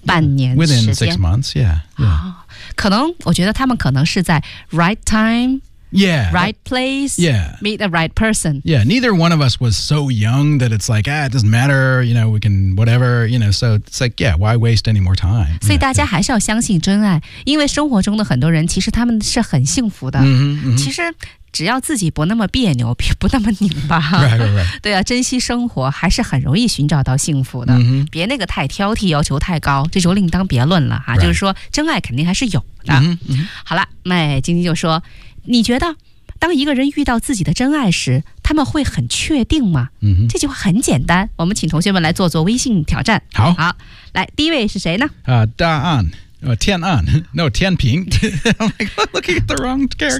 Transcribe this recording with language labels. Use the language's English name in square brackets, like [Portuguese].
[Chinese] 半年时间 [English] Within 6 months, yeah, [Chinese] yeah. 可能我觉得他们可能是在 [English] right time Yeah. Right place. Yeah. Meet the right person. Yeah. Neither one of us was so young that it's like, it doesn't matter. You know, we can whatever, you know, so it's like, yeah, why waste any more time? [Chinese] 所以大家还是要相信真爱，因为生活中的很多人其实他们是很幸福的。嗯嗯。其实只要自己不那么别扭，不那么拧巴。 [English] right, right, right. [Chinese] 对啊，珍惜生活还是很容易寻找到幸福的。 [English] Mm-hmm. [Chinese] 别那个太挑剔，要求太高，这就另当别论了啊。 [English] Right. [Chinese] 就是说真爱肯定还是有的。嗯、mm-hmm. 好了，麦晶晶就说你觉得当一个人遇到自己的真爱时他们会很确定吗、嗯、这句话很简单我们请同学们来做做微信挑战好好，来第一位是谁呢、答案、天安 [English] No 天平I'm like, looking at the wrong character